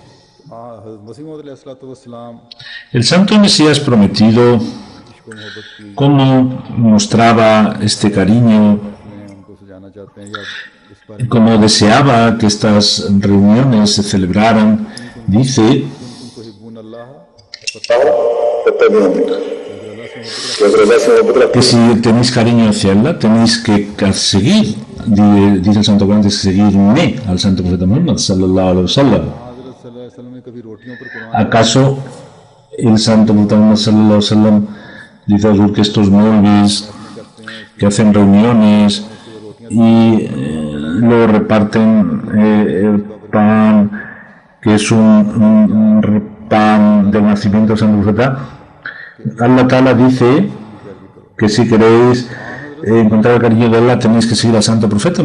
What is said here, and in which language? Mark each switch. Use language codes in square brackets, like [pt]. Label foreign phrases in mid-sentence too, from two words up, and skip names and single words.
[es] El santo Mesías prometido, cómo mostraba este cariño, cómo deseaba que estas reuniones se celebraran, dice que si tenéis cariño hacia Allah, tenéis que seguir, dice el santo Corán, que seguirme al santo profeta Muhammad [ar] صلى الله عليه وسلم. [es] ¿Acaso el santo profeta Muhammad [ar] صلى الله عليه وسلم [es] dice que estos molvis que hacen reuniones y luego reparten el pan, que es un pan del nacimiento del santo profeta? [ar] الله تعالى [es] dice que si queréis encontrar el cariño de Allah tenéis que seguir al santo profeta.